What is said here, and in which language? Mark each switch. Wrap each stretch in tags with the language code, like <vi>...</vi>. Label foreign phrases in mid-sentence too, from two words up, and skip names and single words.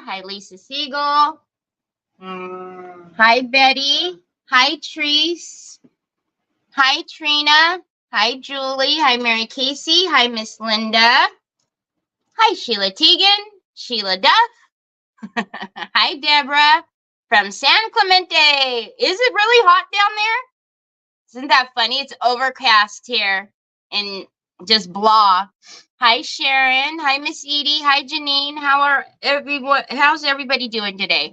<en>Hi, Lisa Siegel. Hi, Betty. Hi, Treese. Hi, Trina. Hi, Julie. Hi, Mary Casey. Hi, Miss Linda. Hi, Sheila Teagan. Sheila Duff. Hi, Deborah from San Clemente. Is it really hot down there? Isn't that funny? It's overcast here and just blah. Hi, Sharon. Hi, Miss Edie. Hi, Janine. How's everybody doing today?</en>